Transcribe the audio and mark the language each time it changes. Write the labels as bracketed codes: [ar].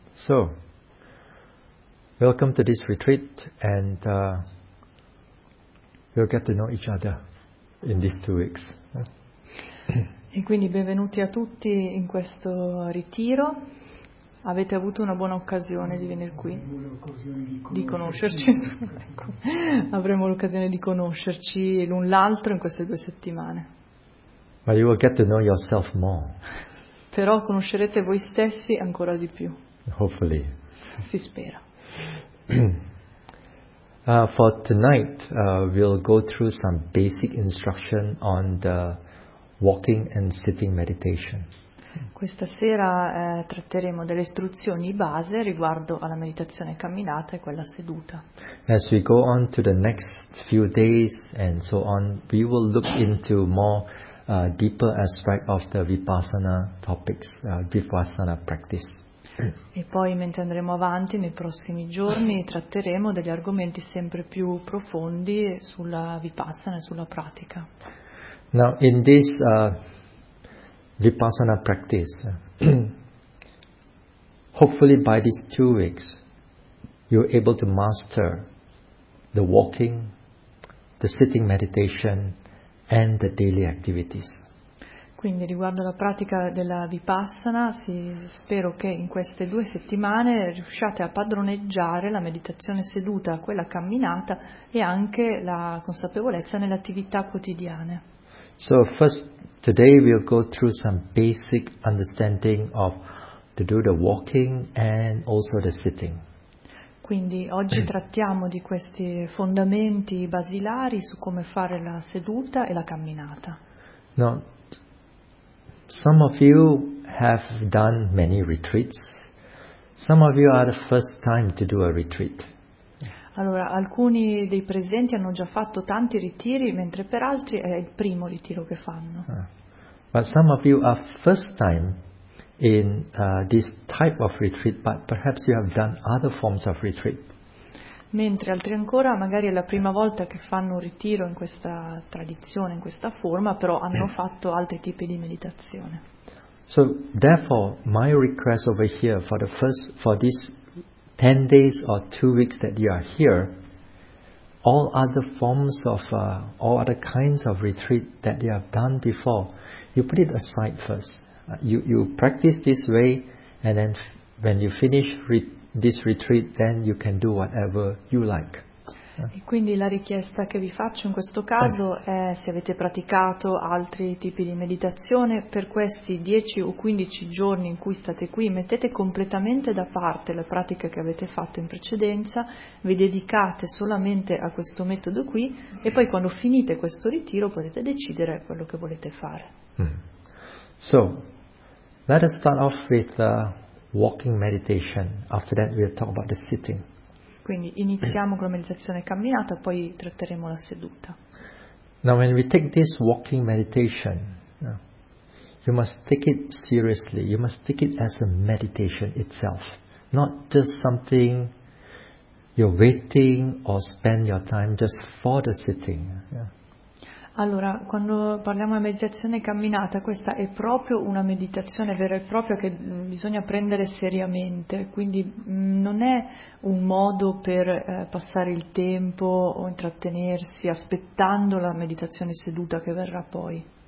[en] So, welcome to this retreat, and we'll get to know each other in these 2 weeks. [it] E quindi benvenuti a tutti in questo ritiro. Avete avuto una buona occasione di venire qui, di conoscerci. Ecco. Avremo l'occasione di conoscerci l'un l'altro in queste 2 settimane. Ma [en] you will get to know yourself more. [it] Però conoscerete voi stessi ancora di più. [en] Hopefully. [it] Si spera. [en] For tonight, we'll go through some basic instruction on the walking and sitting meditation. [it] Questa sera tratteremo delle istruzioni base riguardo alla meditazione camminata e quella seduta. [en] As we go on to the next few days and so on, we will look into more deeper aspect of the Vipassana topics, Vipassana practice. [it] E poi mentre andremo avanti nei prossimi giorni tratteremo degli argomenti sempre più profondi sulla Vipassana e sulla pratica. [en] Now in this Vipassana practice, hopefully by these 2 weeks you're able to master the walking, the sitting meditation and the daily activities. [it] Quindi riguardo la pratica della Vipassana, spero che in queste 2 settimane riusciate a padroneggiare la meditazione seduta, quella camminata e anche la consapevolezza nelle attività quotidiane. [en] So first, today we'll go through some basic understanding of to do the walking and also the sitting. [it] Quindi oggi trattiamo di questi fondamenti basilari su come fare la seduta e la camminata. [en] No. Some of you have done many retreats. Some of you are the first time to do a retreat. [it] Allora, alcuni dei presenti hanno già fatto tanti ritiri, mentre per altri è il primo ritiro che fanno. [en] But some of you are first time in this type of retreat, but perhaps you have done other forms of retreat. [it] Mentre altri ancora magari è la prima volta che fanno un ritiro in questa tradizione, in questa forma, però hanno fatto altri tipi di meditazione. [en] So therefore my request over here for these 10 days or 2 weeks that you are here, all other forms of all other kinds of retreat that you have done before, you put it aside first. You practice this way, and then when you finish this retreat, then you can do whatever you like. [it] E quindi la richiesta che vi faccio in questo caso è, se avete praticato altri tipi di meditazione, per questi 10 o 15 giorni in cui state qui, mettete completamente da parte la pratica che avete fatto in precedenza, vi dedicate solamente a questo metodo qui, e poi quando finite questo ritiro potete decidere quello che volete fare. [en] So, let us start off with walking meditation. After that we'll talk about the sitting. [it] Quindi iniziamo con la meditazione camminata, poi tratteremo la seduta. [en] Now when we take this walking meditation, you must take it seriously. You must take it as a meditation itself, not just something you're waiting or spend your time just for the sitting. [it] Allora, quando parliamo di meditazione camminata, questa è proprio una meditazione vera e propria che bisogna prendere seriamente, quindi non è un modo per passare il tempo o intrattenersi aspettando la meditazione seduta che verrà poi.